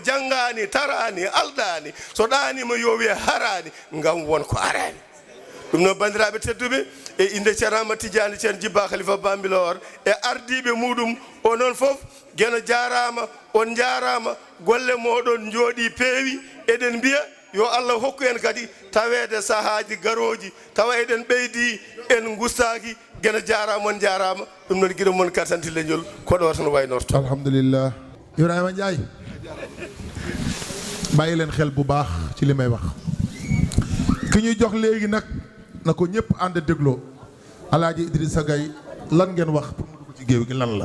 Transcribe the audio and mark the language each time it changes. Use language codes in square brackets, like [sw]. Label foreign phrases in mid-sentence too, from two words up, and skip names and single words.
[ff] janggani tarani aldani so ɗanima yo wiye harani ngam won ko arani ɗum noon bandiraɓe tedduɓe e inde ceerno Tidiane Ceen Jibba Khalifa Bambilor e ardiɓe muɗum o noon foof gueno jarama on jarama golle moɗon jooɗi peewi eɗen mbiya yo Allah hokku en kadi tawede sahaji garoji tawa eɗen ɓeydi en gustaki gena jarama on jarama ɗum noon guiɗo moon kartanti leñol koɗo tan waynorto [wo] alhamdulillah Ibrahima Ndiaye bàyyi leen xel bu baax ci li may wax ki ñuy jox léegi nag na ko ñëpp ànd dégloo Alaaji Idrissa Gaye lan ngeen wax pour mu dugg ci géew gi lan la